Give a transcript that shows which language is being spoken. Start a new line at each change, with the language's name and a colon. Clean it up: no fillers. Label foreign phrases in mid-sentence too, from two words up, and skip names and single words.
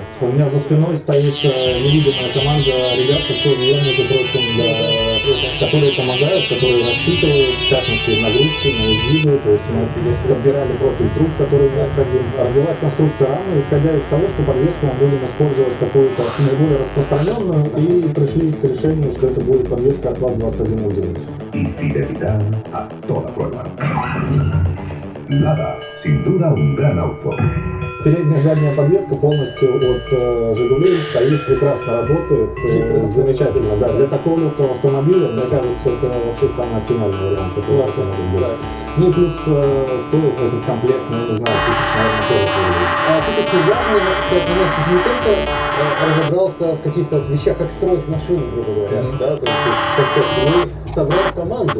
Russian: У меня за спиной стоит невидимая команда ребят, которые, между прочим, которые помогают, которые рассчитывают, в частности, нагрузки, на изгибы. То есть мы подбирали профиль труб, который необходим. Родилась конструкция рамы, исходя из того, что подвеску мы будем использовать какую-то наиболее распространенную, и пришли к решению, что это будет подвеска от ВАЗ-21 удивить.
Spanish: Fidelidad a toda prueba. Nada, sin duda un gran auto.
Russian: передняя задняя подвеска полностью от «Жигулей» стоит, прекрасно работает, замечательно. Да, для такого легкого автомобиля, мне кажется, это вообще самый оптимальный вариант этого автомобиля. Ну и плюс стоит этот комплект, ну не знаю, наверное, тоже. А ты как недавно, кстати, не только разобрался в каких-то вещах, как строить машину, грубо говоря, да, то есть концепцию, но и собрал команду.